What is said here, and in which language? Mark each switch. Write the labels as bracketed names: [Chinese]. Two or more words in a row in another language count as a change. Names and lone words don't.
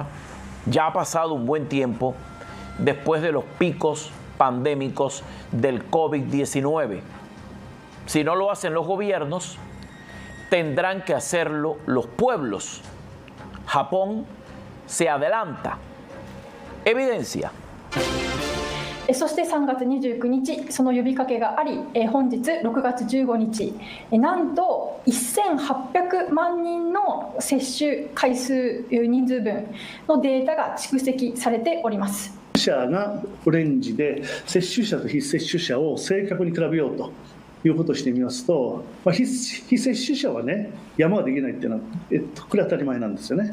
[Spanish] Ya ha pasado un buen tiempo después de los picos pandémicos del COVID-19. Si no lo hacen los gobiernos, tendrán que hacerlo los pueblos. Japón se adelanta. Evidencia. [Japanese] そして3月29日、その呼びかけがあり、本日6月15日、なんと1800万人の接種回数人数分のデータが蓄積されております。者がオレンジで、接種者と非接種者を正確に比べようということをしてみますと、非接種者はね、山ができないっていうのは、これは当たり前なんですよね。